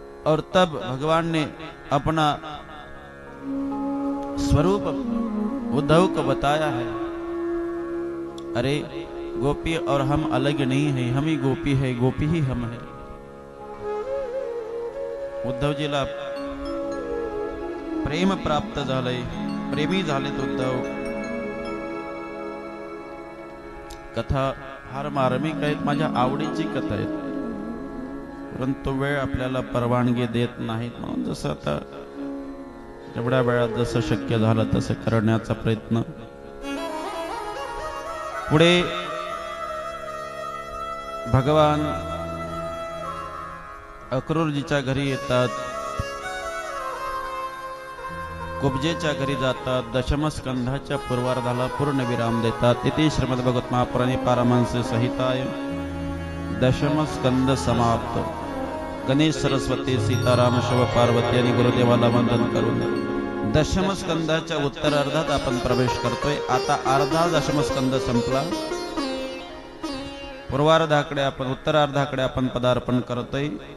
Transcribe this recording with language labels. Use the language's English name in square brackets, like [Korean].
[Hindi] और तब भगवान ने अपना स्वरूप उद्धव को बताया है। अरे गोपी और हम अलग नहीं है, हम ही गोपी है, गोपी ही हम है। [Marathi] उद्धवजीला प्रेम प्राप्त झालंय, प्रेमी झालेत उद्धव। कथा फार मार्मिक आहेत, माझ्या आवडीची कथा आहे, परंतु वेळ आपल्याला परवानगी देत नाहीत, म्हणून जसं आता एवढ्या वेळात जसं शक्य झालं तसं करण्याचा प्रयत्न। पुढे भगवान अक्रूरजीच्या घरी येतात, कुब्जेच्या घरी जातात, दशमस्कंधाच्या पूर्वार्धाला पूर्ण विराम देतात। [Sanskrit] इति श्रीमद्भगवत महापुराणे पारमहंस संहिताय दशमस्कंद समाप्त। [Marathi] गणेश सरस्वती सीताराम शिव पार्वती आणि गुरुदेवाला वंदन करून दशमस्कंदाच्या उत्तरार्धात आपण प्रवेश करतोय। आता अर्धा दशमस्कंद संपला, पूर्वार्धाकडे आपण उत्तरार्धाकडे आपण पदार्पण करतोय।